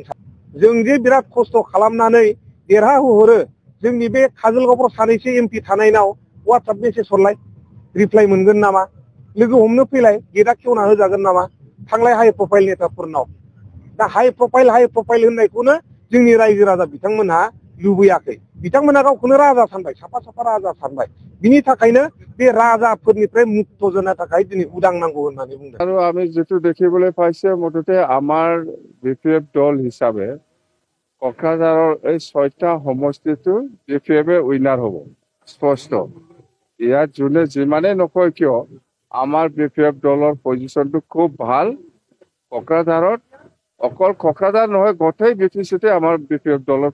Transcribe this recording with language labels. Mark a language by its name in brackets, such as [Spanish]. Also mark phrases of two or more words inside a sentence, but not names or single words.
[Bodo] जों जे बिराद खस्थ खालामनानै देरहाहोहरो जोंनि बे काजलगावफ्राव सानैसो एमपि थानायनाव [English] WhatsApp message [Bodo] हरलाय रिप्लाइ मोनगोन नामा लोगो हमनो फैलाय गेटआ खेवना होजागोन नामा थांलाय [English] high profile [Bodo] नेताफोरनाव दा [English] high profile [Bodo] होननायखौनो जोंनि रायजो राजा बिथांमोनहा लुबैयाखै बिथांमोना गावखौनो राजा सानबाय साफा राजा सानबाय बिनि थाखायनो बे राजाफोरनिफ्राय मुक्त जानो थाखाय दिनै उदां नांगौ होननानै बुंदों [Assamese] আৰু আমি যেটো দেখিবলৈ পাইছে মুঠতে আমাৰ বিপিএফ দল হিচাপে কোকৰাঝাৰৰ এই 6টা সমষ্টিটো বিপিএফে উইনাৰ হ'ব স্পষ্ট ইয়াত যোনে যিমানে নকয় কিয় আমাৰ বিপিএফ দলৰ পজিশনটো খুব ভাল কোকৰাঝাৰত অকল কোকৰাঝাৰ নহয় গোটেই বিপিচিতে আমাৰ বিপিএফ দলৰ